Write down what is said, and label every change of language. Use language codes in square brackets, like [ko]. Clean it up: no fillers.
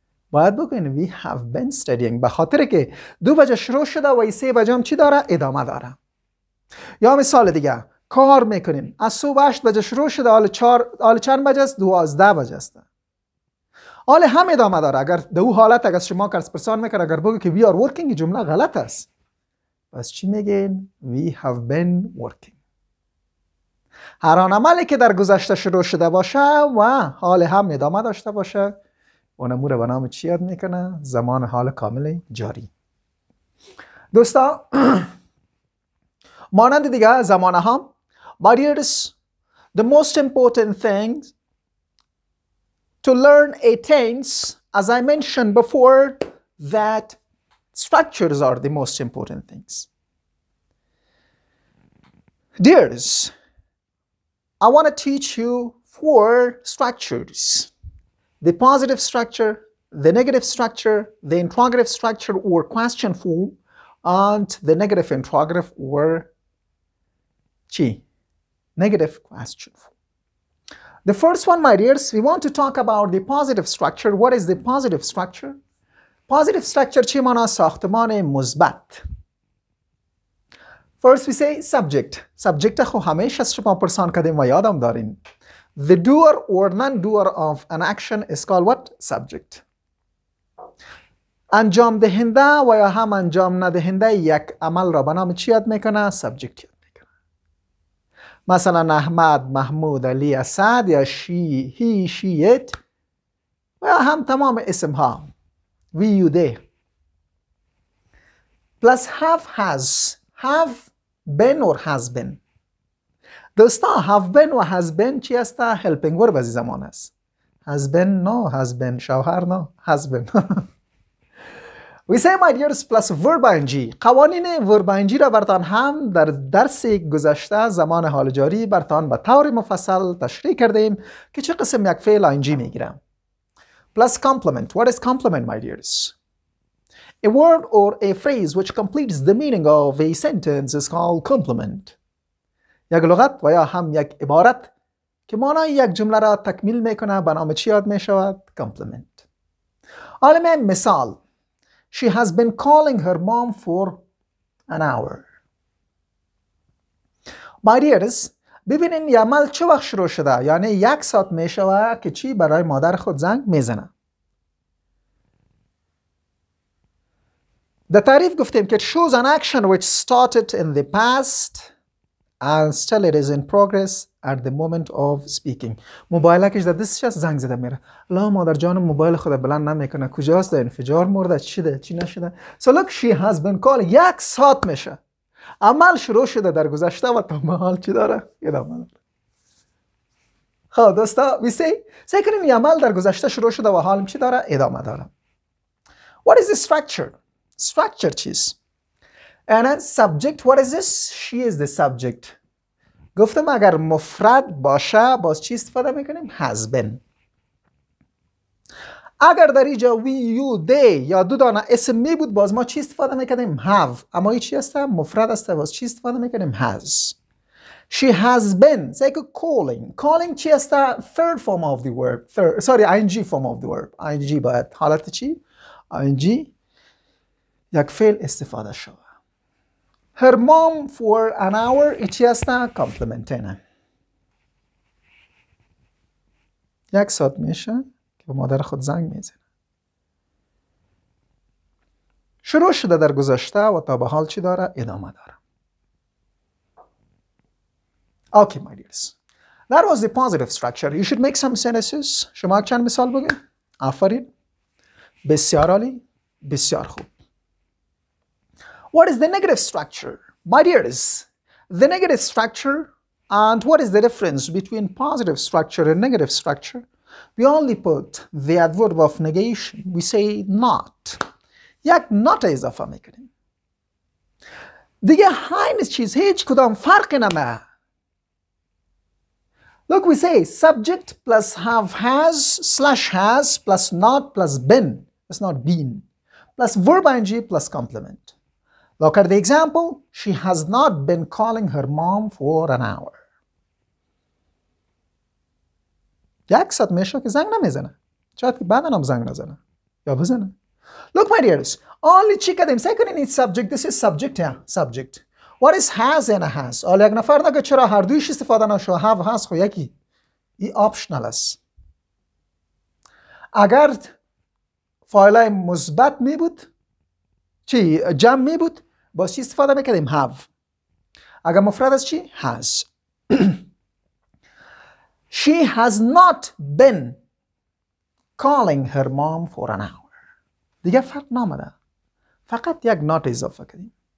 [fa] باید بگوین [en] we have been studying، [fa] به خاطر که 2 بجه شروع شده و 3 بجه هم چی داره؟ ادامه داره. یا مثال دیگه کار میکنیم از صبح 8 بجه شروع شده حال چند بجه است؟ 12 بجه است. حال هم ادامه داره. اگر در او حالت اگر شما کس پرسان میکنه اگر بگه که [en] we are working [fa] این جمله غلط است. پس چی میگین؟ [en] we have been working. [fa] هر آن عملی که در گذشته شروع شده باشه و حال هم ادامه داشته باشه اونمو رو به نام چی یاد میکنه؟ زمان حال کامل جاری. دوستا مانند دیگه زمان هم [en] My dears, the most important thing to learn a tense, as I mentioned before, that structures are the most important things. Dears, I want to teach you 4 structures. The positive structure, the negative structure, the interrogative structure or question form, and the negative interrogative or negative question form. The first one, my dears, we want to talk about the positive structure. What is the positive structure? Positive structure [fa] چی مانا؟ ساختمان مثبت. [en] First we say subject. [fa] Subject خو همیشه از شما پرسان کردیم و یادم دارین. [en] The doer or non-doer of an action is called what? Subject. [fa] انجام دهنده و یا هم انجام ندهنده یک عمل را به نام چی یاد میکنه؟ Subject یاد میکنه. مثلا احمد، محمود، علی، اسد یا she, he, she, it و یا هم تمام اسم ها we, you, they. [en] Plus have been or has been. [fa] دوستا have been و has been چی است؟ helping verb از زمان است. [en] has been no has been شوهر no has been. We say my dears plus verb ing. [fa] قوانین verb ing را برتان هم در درس گذشته زمان حال جاری برتان به طور مفصل تشریح کردیم که چه قسم یک فعل ing میگیرم. [en] Plus complement. What is complement, my dears? A word or a phrase which completes the meaning of a sentence is called complement. [fa] یک لغت و یا هم یک عبارت که معنای یک جمله را تکمیل میکنه به نام چی یاد میشود؟ complement. حالا مثال [en] She has been calling her mom for an hour. My dears, [fa] ببینین یه عمل چه وقت شروع شده؟ یعنی 1 ساعت میشوه که چی برای مادر خود زنگ میزنه. در تعریف گفتیم که [en] it shows an action which started in the past and still it is in progress at the moment of speaking. [fa] موبایلکش در دستش است، زنگ زده میره. لا مادر جان موبایل خود بلند نمیکنه، کجاست؟ در انفجار مرده، چی ده؟ چی نشده؟ [en] So look, she has been calling. [fa] 1 ساعت میشه. عمل شروع شده در گذشته و تا به حال چی داره؟ ادامه داره. خب دوستا سعی کنیم این عمل در گذشته شروع شده و حال چی داره؟ ادامه داره. [en] What is the structure? Structure [fa] چیست؟ [en] and subject, what is this? She is the subject. [fa] گفتم اگر مفرد باشه باز چی استفاده میکنیم؟ has been. اگر در اینجا we, you, they یا دو دانه اسم می بود باز ما چی استفاده میکنیم؟ have. اما این چی است؟ مفرد است، باز چی استفاده میکنیم؟ has. [en] She has been. Say calling. Calling [fa] چی است؟ [en] third form of the verb. ing form of the verb. [fa] ing باید حالت چی؟ ing یک فعل استفاده شود. [en] Her mom for an hour [fa] چی است؟ کامپلمنت نه. 1 ساعت میشه که به مادر خود زنگ میزنه. شروع شده در گذشته و تا به حال چی داره؟ ادامه داره. [en] Okay, my dears. That was the positive structure. You should make some sentences. [fa] شما چند مثال بگید؟ آفرین. بسیار عالی. بسیار خوب. [en] What is the negative structure? My dears, the negative structure, and what is the difference between positive structure and negative structure? We only put the adverb of negation. We say not. [fa] یک not اضافه میکنیم. دیگه همین چیز هیچ کدام فرق نمیکنه. [en] Look, we say subject plus have has slash has plus not plus been. It's not been. Plus verb ing plus complement. Look at the example. She has not been calling her mom for an hour. [fa] 1 ساعت میشه که زنگ نمیزنه. شاید که بعدا هم زنگ نزنه. یا بزنه. [en] Look, my dears. Only [fa] چی کردیم؟ [en] second in its subject. This is subject here. Subject. What is has and has? [fa] حالا یک نفر نگه چرا هر دویش استفاده نشو؟ have has خو یکی. این آپشنال است. اگر فایل مثبت می بود چی؟ جمع می بود باز چی استفاده میکردیم؟ have. اگر مفرد است چی؟ has. [en] She has not been calling her mom for an hour. [fa] دیگه فرق نامده. فقط یک not اضافه کردیم.